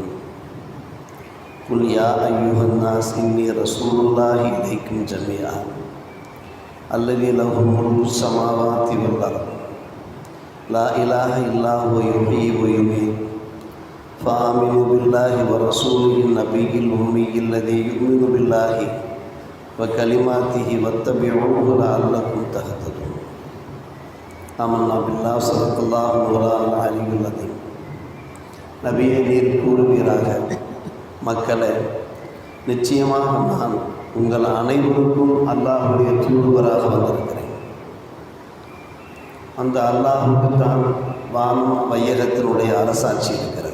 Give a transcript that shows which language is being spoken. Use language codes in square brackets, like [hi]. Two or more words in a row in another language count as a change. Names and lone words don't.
[ar] قل يا أيها الناس إني رسول الله إليكم جميعا الذي له ملك السماوات والأرض لا إله إلا هو يحيي ويميت فآمنوا بالله ورسوله النبي الأمي الذي يؤمن بالله وكلماته واتبعوه لعلكم تهتدون. آمنا بالله صدق الله مولانا العلي العظيم. [ta] நபியை நீர் கூறுவீராக, மக்களே, நிச்சயமாக நான் உங்கள் அனைவருக்கும் அல்லாஹுடைய தூதுவராக வந்திருக்கிறேன். அந்த அல்லாஹுக்கு தான் வானம் வையகத்தினுடைய அரசாட்சி இருக்கிறது.